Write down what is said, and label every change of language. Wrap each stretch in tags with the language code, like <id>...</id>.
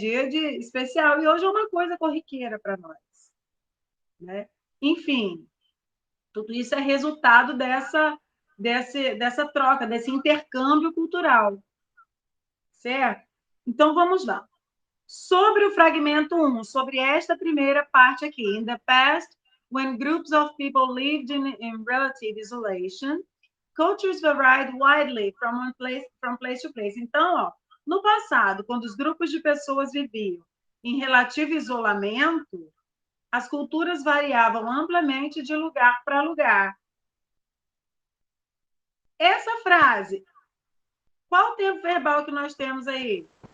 <pt>Dia de especial. E hoje é uma coisa corriqueira para nós, né? Enfim, tudo isso é resultado dessa troca, desse intercâmbio cultural, certo? Então, vamos lá. Sobre o fragmento 1, sobre esta primeira parte aqui.</pt> <en>In the past, when groups of people lived in relative isolation, cultures varied widely from place to place.</en> <pt>Então, ó, no passado, quando os grupos de pessoas viviam em relativo isolamento, as culturas variavam amplamente de lugar para lugar. Essa frase, qual o tempo verbal que nós temos aí?</pt>